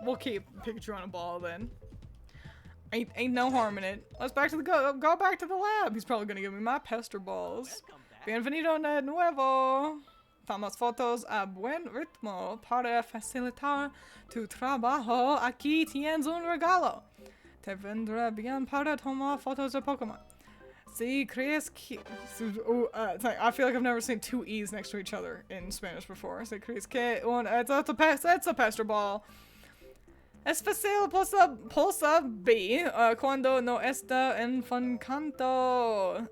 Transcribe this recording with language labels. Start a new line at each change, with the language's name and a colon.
English: We'll keep Pikachu on a ball then. Ain't no harm in it. Let's back to the go back to the lab. He's probably gonna give me my pester balls. welcome back.
Spanish: Bienvenido de nuevo. Tomamos fotos a buen ritmo para facilitar tu trabajo. Aquí tienes un regalo. Te vendrá bien para tomar fotos de Pokémon. Si crees que...
English: it's like, I feel like I've never seen two E's next to each other in Spanish before.
Spanish: Si crees que
English: it's a pester ball.
Spanish: Es fácil pulsa B cuando no está en encanto.